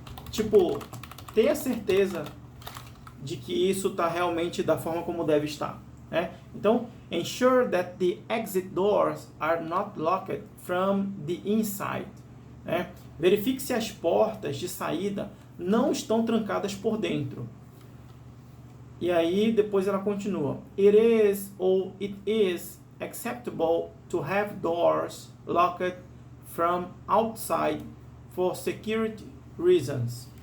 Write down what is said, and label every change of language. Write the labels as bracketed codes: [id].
[pt] Tipo, tenha certeza de que isso está realmente da forma como deve estar, né? [en] Então, ensure that the exit doors are not locked from the inside, né? [pt] Verifique se as portas de saída não estão trancadas por dentro. E aí, depois ela continua. [en] It is acceptable to have doors locked from outside for security reasons.